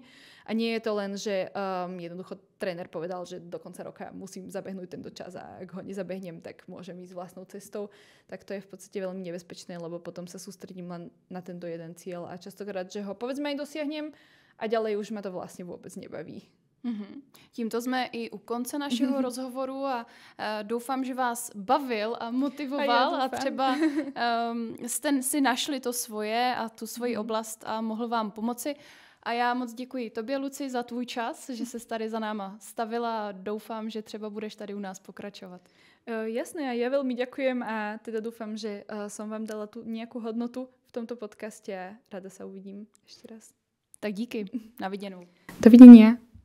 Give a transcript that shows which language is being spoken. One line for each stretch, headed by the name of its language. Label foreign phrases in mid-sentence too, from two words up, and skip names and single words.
Slovak: A nie je to len, že jednoducho tréner povedal, že do konca roka musím zabehnúť tento čas a ak ho nezabehnem, tak môžem ísť vlastnou cestou. Tak to je v podstate veľmi nebezpečné, lebo potom sa sústredím len na tento jeden cieľ a častokrát, že ho povedzme aj dosiahnem a ďalej už ma to vlastne vôbec nebaví.
Czech: Tímto jsme i u konce našeho rozhovoru a doufám, že vás bavil a motivoval a třeba jste si našli to svoje a tu svoji oblast a mohl vám pomoci. A já moc děkuji tobě, Luci, za tvůj čas, že se tady za náma stavila a doufám, že třeba budeš tady u nás pokračovat.
Slovak: Jasné, a ja veľmi ďakujem a teda dúfam, že som vám dala tu nejakú hodnotu v tomto podcaste a rada sa uvidím ešte raz.
Czech: Tak díky, na viděnou.
Slovak: Dovidenia.